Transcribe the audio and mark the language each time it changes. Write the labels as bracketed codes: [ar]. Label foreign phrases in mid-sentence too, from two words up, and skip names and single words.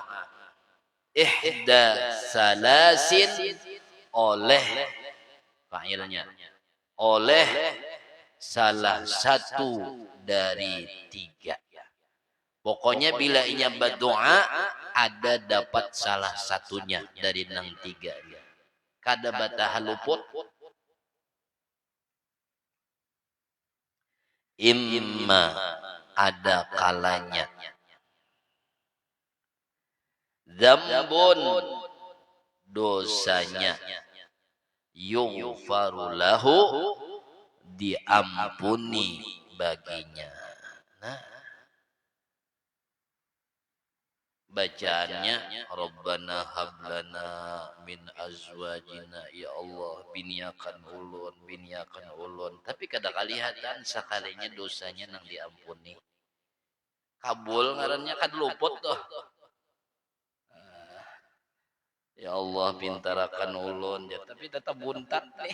[ar] إحدى ثلاث, [bjn] oleh fa'ilnya, oleh salah satu dari 3. Pokoknya bila ia berdoa ada dapat salah satunya dari 3. Kada batah luput. Imma, ada kalanya, dzambun, dosanya, [ar] يغفر له, [bjn] diampuni baginya. Nah, bacaannya [ar] ربنا هب لنا من أزواجنا, [bjn] ya Allah biniakan ulun. Tapi kada kalihatan sakalinya dosanya nang diampuni. Kabul ngarannya kad luput tuh. Ya Allah pintarakan ulun ya, tapi tetap buntat nih.